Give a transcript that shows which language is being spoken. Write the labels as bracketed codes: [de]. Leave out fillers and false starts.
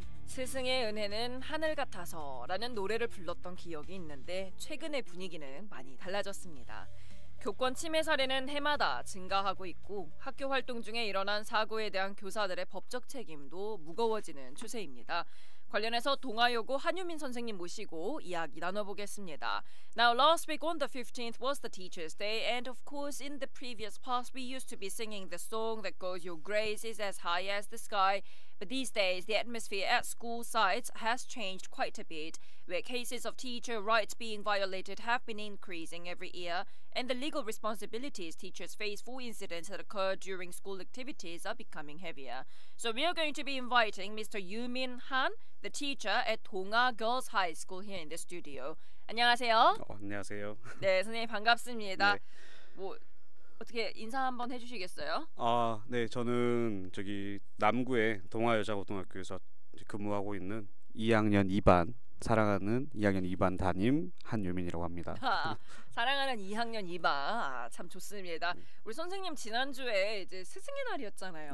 [ko] 스승의 은혜는 하늘 같아서 라는 노래를 불렀던 기억이 있는데 최근의 분위기는 많이 달라졌습니다. 교권 침해 사례는 해마다 증가하고 있고 학교 활동 중에 일어난 사고에 대한 교사들의 법적 책임도 무거워지는 추세입니다. 관련해서 동아여고 한유민 선생님 모시고 이야기 나눠보겠습니다. [en] Now, last week on the 15th was the Teachers' Day, and of course, in the previous past, we used to be singing the song that goes, "Your grace is as high as the sky." But these days, the atmosphere at school sites has changed quite a bit, where cases of teacher rights being violated have been increasing every year, and the legal responsibilities teachers face for incidents that occur during school activities are becoming heavier. So we are going to be inviting Mr. Yoo-min Han, the teacher at Donga Girls High School here in the studio. [ko] 안녕하세요. 안녕하세요. 네, 선생님 반갑습니다. 네. 뭐 어떻게 인사 한번 해주시겠어요? 네, 저는 저기 남구의 동아여자고등학교에서 근무하고 있는 2학년 2반 사랑하는 2학년 2반 담임 한유민이라고 합니다. 사랑하는 2학년 2반 참 좋습니다. 우리 선생님 지난주에 이제 스승의 날이었잖아요.